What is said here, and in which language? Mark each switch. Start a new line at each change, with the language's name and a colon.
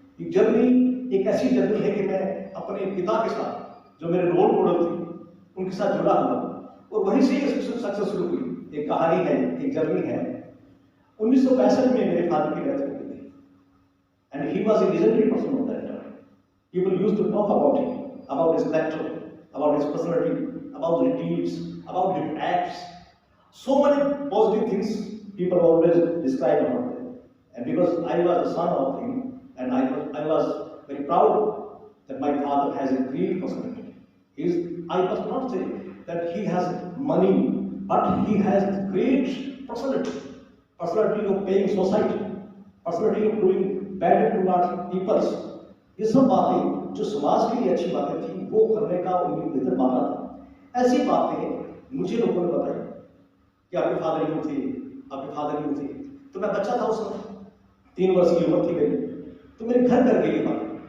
Hindi: एक जर्नी एक ऐसी जर्नी है कि मैं अपने पिता के साथ जो मेरे रोल मॉडल थे उनके साथ जुड़ा हुआ और वहीं से सक्सेस शुरू हुई। एक कहानी है, एक जर्नी है। 1965 में मेरे फादर की डेथ हो गई थी,
English: And he was a legendary person of that time. People used to talk about him, about his character, about his personality, about the deeds, about the acts. So many positive things people always describe about him. And because I was a son of him, and I was very proud that my father has a great personality. I must not say that he has money, but he has great personality. Personality of paying society, personality of doing better towards people.
Hindi: ये सब बातें जो समाज के लिए अच्छी बातें थी वो करने का उनकी बेहतर माना था। ऐसी बातें मुझे लोगों ने बताई कि आपके फादर यूं थे, आपके फादर यूं थे। तो मैं बच्चा था उस समय, 3 वर्ष की उम्र थी मेरी, तो मेरे घर कर गई ये बात।